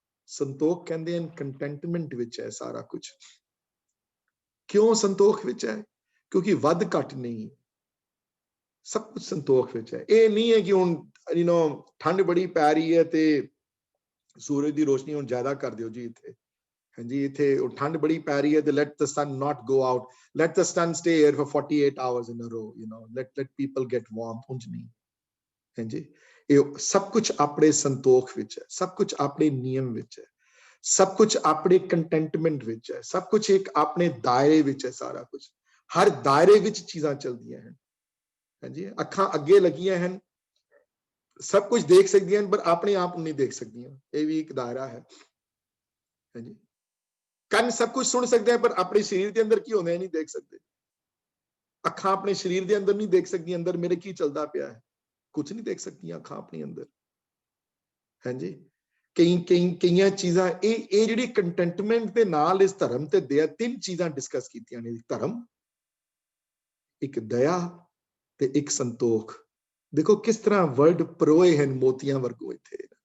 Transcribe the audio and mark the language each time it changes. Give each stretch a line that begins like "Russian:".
Punjabi: ਸੰਤੋਖ ਕਹਿੰਦੇ ਹਨ ਕੰਟੈਂਟਮੈਂਟ ਵਿੱਚ ਹੈ ਸਾਰਾ ਕੁਝ। ਕਿਉਂ ਸੰਤੋਖ ਵਿੱਚ ਹੈ? ਕਿਉਂਕਿ ਵੱਧ ਘੱਟ ਨਹੀਂ, ਸਭ ਕੁਝ ਸੰਤੋਖ ਵਿੱਚ ਹੈ। ਇਹ ਨਹੀਂ ਹੈ ਕਿ ਹੁਣ ਠੰਡ ਬੜੀ ਪੈ ਰਹੀ ਹੈ ਤੇ ਸੂਰਜ ਦੀ ਰੋਸ਼ਨੀ ਹੁਣ ਜ਼ਿਆਦਾ ਕਰ ਦਿਓ ਜੀ ਇੱਥੇ। ਹਾਂਜੀ, ਇੱਥੇ ਠੰਡ ਬੜੀ ਪੈ ਰਹੀ ਹੈ ਤੇ
English: let the sun not go out, let the sun stay here for 48 hours in a row, let people get warm।
Punjabi: ਉਂਝ ਨਹੀਂ। ਹਾਂਜੀ, ਇਹ ਸਭ ਕੁਝ ਆਪਣੇ ਸੰਤੋਖ ਵਿੱਚ ਹੈ, ਸਭ ਕੁਝ ਆਪਣੇ ਨਿਯਮ ਵਿੱਚ ਹੈ, ਸਭ ਕੁਝ ਆਪਣੇ ਕੰਟੈਂਟਮੈਂਟ ਵਿੱਚ ਹੈ, ਸਭ ਕੁਝ ਇੱਕ ਆਪਣੇ ਦਾਇਰੇ ਵਿੱਚ ਹੈ। ਸਾਰਾ ਕੁਝ ਹਰ ਦਾਇਰੇ ਵਿੱਚ ਚੀਜ਼ਾਂ ਚੱਲਦੀਆਂ ਹਨ। ਹਾਂਜੀ, ਅੱਖਾਂ ਅੱਗੇ ਲੱਗੀਆਂ ਹਨ, ਸਭ ਕੁਝ ਦੇਖ ਸਕਦੀਆਂ ਹਨ, ਪਰ ਆਪਣੇ ਆਪ ਨੂੰ ਨਹੀਂ ਦੇਖ ਸਕਦੀਆਂ। ਇਹ ਵੀ ਇੱਕ ਦਾਇਰਾ ਹੈ।
Hindi: है जी। ਕੰਨ सब कुछ सुन सकते हैं पर अपने शरीर के अंदर की होने नहीं देख सकते। ਅੱਖਾਂ अपने शरीर के अंदर नहीं देख सकती अंदर मेरे की चलता पिया है, कुछ नहीं देख सकती ਅੱਖਾਂ अपने अंदर, है जी।
Punjabi: ਕਈਆਂ ਚੀਜ਼ਾਂ ਇਹ ਜਿਹੜੀ ਕੰਟੈਂਟਮੈਂਟ ਦੇ ਨਾਲ ਇਸ ਧਰਮ ਤੇ ਦਇਆ, ਤਿੰਨ ਚੀਜ਼ਾਂ ਡਿਸਕਸ ਕੀਤੀਆਂ ਨੇ। ਧਰਮ, ਇੱਕ ਦਇਆ ਤੇ ਇੱਕ ਸੰਤੋਖ। ਦੇਖੋ ਕਿਸ ਤਰ੍ਹਾਂ ਵਰਡ ਪਰੋਏ ਹਨ ਮੋਤੀਆਂ ਵਰਗੋ ਇੱਥੇ।